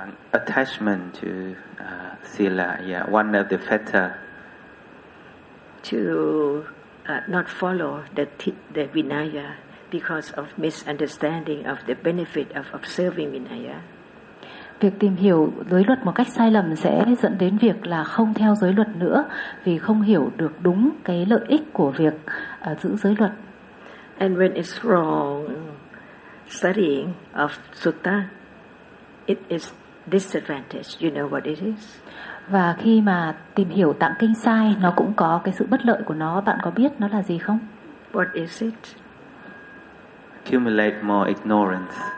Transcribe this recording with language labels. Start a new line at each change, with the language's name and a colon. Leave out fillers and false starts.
English: Attachment to sila, yeah, one of the fetter. To not follow the Vinaya because of misunderstanding of the benefit of observing Vinaya.
Vietnamese: Việc tìm hiểu giới luật một cách sai lầm sẽ dẫn đến việc là không theo giới luật nữa vì không hiểu được đúng cái lợi ích của việc giữ giới luật.
English: And when it's wrong studying of sutta, it is disadvantage. You know what it is?
Vietnamese: Và khi mà tìm hiểu tạng kinh sai, nó cũng có cái sự bất lợi của nó. Bạn có biết nó là gì không?
English: What is it? Accumulate more ignorance.